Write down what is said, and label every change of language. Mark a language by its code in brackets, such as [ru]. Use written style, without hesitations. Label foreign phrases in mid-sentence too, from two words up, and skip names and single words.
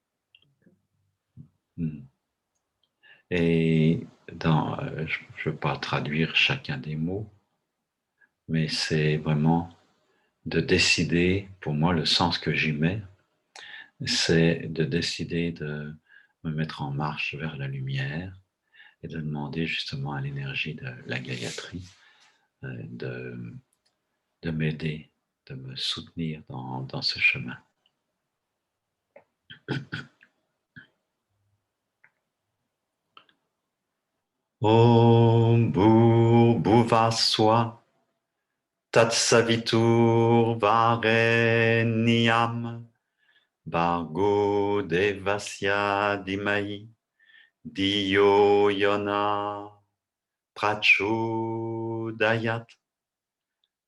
[fr] Et je ne veux pas traduire chacun des mots, mais c'est vraiment de décider, pour moi, le sens que j'y mets, c'est de décider de me mettre en marche vers la lumière et de demander justement à l'énergie de la Gayatri de, de m'aider, de me soutenir dans ce chemin. [sa] Om Bhuvaswa Tatsavitur Varenyam Bargo Devasya Dimai Diyo Yona Prachodayat.